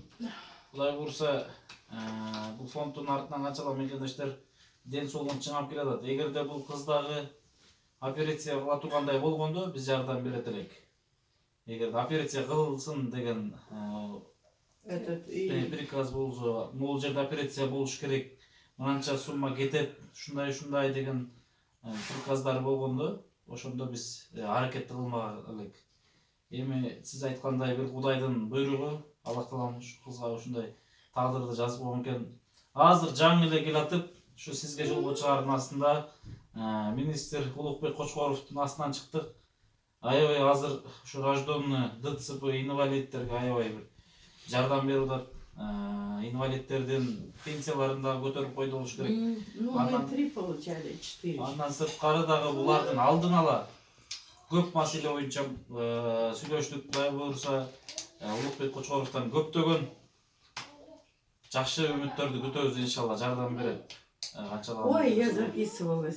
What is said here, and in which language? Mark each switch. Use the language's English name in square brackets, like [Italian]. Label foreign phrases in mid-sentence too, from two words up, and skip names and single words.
[Kyrgyz] Кудай буюрса, бул фонддун артынан канчалык мекендештер ден соолугун чыңап келатат. Эгерде бул кыз дагы операция кыла тургандай болгондо биз жардам берет элек. Эгерде операция кылынсын деген [Russian] Этот и... [Kyrgyz] приказ болсо, могул жерде операция болуш керек, мынанча сумма кетет, ушундай деген приказдар болгондо, ошондо биз аракет кылмак элек. Эми сиз айткандай бир Кудайдын буйругу, Аллах таалам ушу кызга ушундай тагдырды жазып койгон экен. Азыр жаңы эле келатып, ушу сизге жолго чыгаардын астында министр Улукбек Кочкоровдун астынан чыктык. Аябай азыр ушу [Russian] рожденный ДЦП [Kyrgyz] инвалидтерге аябай бир жардам берип атат. Инвалидтердин пенсияларын да көтөрүп койду болуш керек. [Russian] Ну, мы 3 получали, 4. [Kyrgyz] Андан сырткары дагы булардын алдын ала көп маселе боюнча сүйлөштүк. Кудай буюрса, Улукбек Кочкоровдон көптөгөн жакшы үмүттөрдү күтөбүз, иншалла жардам берет. Канчалык [Russian] Ой, я записывалась.